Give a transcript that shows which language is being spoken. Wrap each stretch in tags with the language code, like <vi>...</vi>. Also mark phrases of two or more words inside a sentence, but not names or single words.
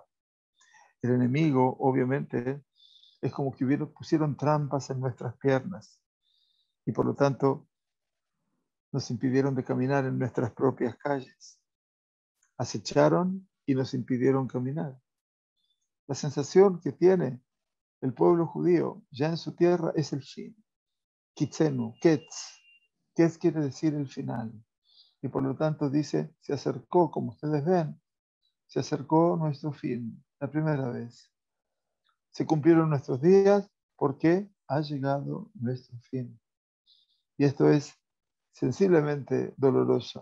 <es>El enemigo, obviamente, es como que pusieron trampas en nuestras piernas y por lo tanto nos impidieron de caminar en nuestras propias calles. Acecharon y nos impidieron caminar. La sensación que tiene el pueblo judío ya en su tierra es el fin.</es> <he>קצנו, קץ.</he> <es>Ketz quiere decir el final. Y por lo tanto dice, se acercó, como ustedes ven, se acercó nuestro fin, la primera vez. Se cumplieron nuestros días porque ha llegado nuestro fin. Y esto es sensiblemente doloroso.</es>